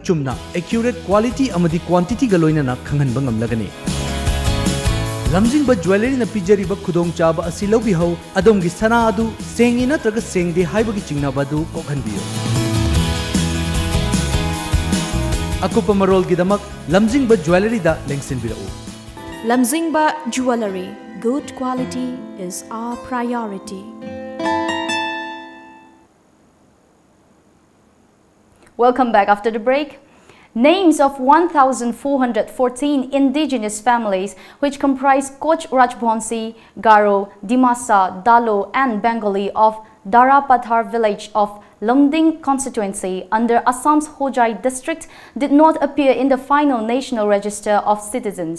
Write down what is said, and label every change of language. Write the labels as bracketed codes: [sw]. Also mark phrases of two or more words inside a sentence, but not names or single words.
[mni] chumna accurate quality amadi quantity ga loina na khanghanba ngamlagani lamjingba jewelry na pijariba khudong chaba asi lobi ho adom gi sana adu sengi natraga sengde haibagi chingnaba du kokhanbiyo akupa marol gi damak lamjingba jewelry da lengsin birau [en] Lamjingba Jewelry, good quality is our priority. Welcome back after the break. Names of 1,414 indigenous families, which comprise Koch Rajbonsi, Garo, Dimasa, Dalo and Bengali of Darapathar village of Longding constituency under Assam's Hojai district did not appear in the final National Register of Citizens.